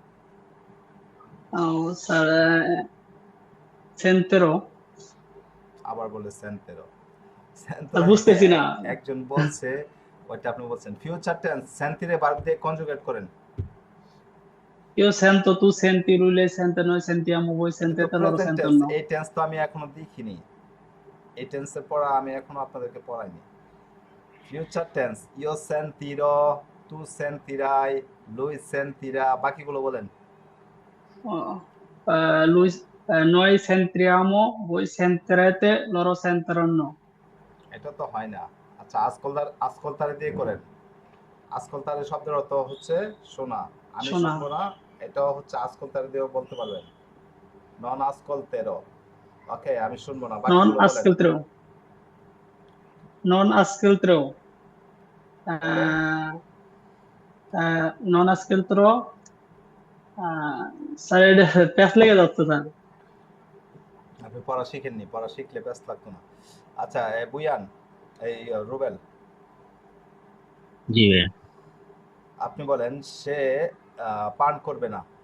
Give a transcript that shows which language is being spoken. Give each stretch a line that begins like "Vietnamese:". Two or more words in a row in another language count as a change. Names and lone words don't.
Bangla: স্যার সেন্তেরো। আবার বলে সেন্তেরো। স্যার সেন্তেরো বুঝতেছি না। একজন বলছে, ওইটা আপনি বলছেন।
English: future tense
Bangla: সেন্তিরে বার দিয়ে কনজুগেট করেন।
Italian: io sento tu senti lui sente noi sentiamo voi
Bangla: এটা তো
Italian: sentite loro
English: present tense,
Italian: sentono।
Bangla: এই টেন্স তো আমি এখনো দেখিনি, এই টেন্সের পড়া আমি এখনো আপনাদেরকে পড়াইনি।
English: future tense
Italian: io sentirò, tu sentirai, lui sentirà,
Bangla: বাকিগুলো বলেন।
Italian: Lui noi sentriamo voi sentirete loro sentiranno।
Bangla: এটা তো হয় না। আচ্ছা, আজকলতার আজকলতারে দিয়ে করেন। আজকলতারে শব্দের অর্থ হচ্ছে শোনা, আমি শোনা। শুনবো না, এটাও হচ্ছে আজকলতারে দিয়েও বলতে পারবেন।
Italian: non ascolterò,
Bangla: ওকে, আমি শুনবো না,
Italian: Non
Bangla: বাকিগুলো বলেন।
Italian: ascolterò। Non ascolterò।
Bangla: পরে
Italian: Non ascolterò।
Bangla: স্যার এটা প্যাচ লেগে যাচ্ছে স্যার। আপনি পড়া শিখেননি, পড়া শিখলে ব্যস্ত লাগতো না। আচ্ছা, বুয়ান, এই রুবেল, জি ভাইয়া। আপনি বলেন সে পান করবে না।